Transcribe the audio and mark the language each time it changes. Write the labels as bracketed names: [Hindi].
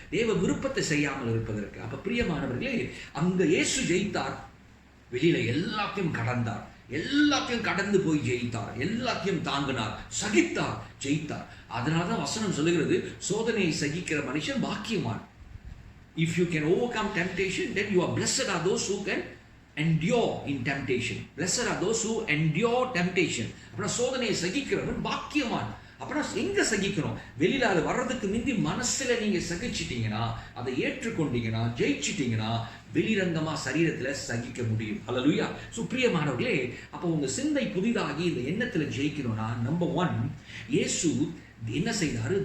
[Tamil] தேவ விருப்பத்தை செய்யாமல் இருப்பதற்கு. அப்ப பிரியமானவர்களே, அங்க இயேசு ஜெயித்தார், வெளியில எல்லாத்தையும் கடந்தார், எல்லாத்தையும் கடந்து போய் ஜெயித்தார், எல்லாத்தையும் தாங்கினார், சகித்தார், ஜெயித்தார். அதனாலதான் வசனம் சொல்லுகிறது, சோதனையை சகிக்கிற மனுஷன் பாக்கியவான். [English] If you can overcome temptation, then you are blessed are those who can endure in temptation. Blessed are those who endure temptation. [Tamil] அப்படின்னா சோதனையை சகிக்கிறவன் பாக்கியவான். அப்படின்னா எங்க சகிக்கணும்? வெளியில அது வர்றதுக்கு முந்தி மனசுல நீங்க சகிச்சிட்டீங்கன்னா, அதை ஏற்றுக்கொண்டீங்கன்னா, ஜெயிச்சிட்டீங்கன்னா, வெளிரங்கமா சரீரத்துல சகிக்க முடியும். ஹல்லேலூயா. பிரியமானவர்களே, அப்போ உங்க சிந்தை புதிதாகி இந்த எண்ணத்துல ஜெயிக்கணும்னா, நம்பர் 1, இயேசு என்ன செய்தாரு?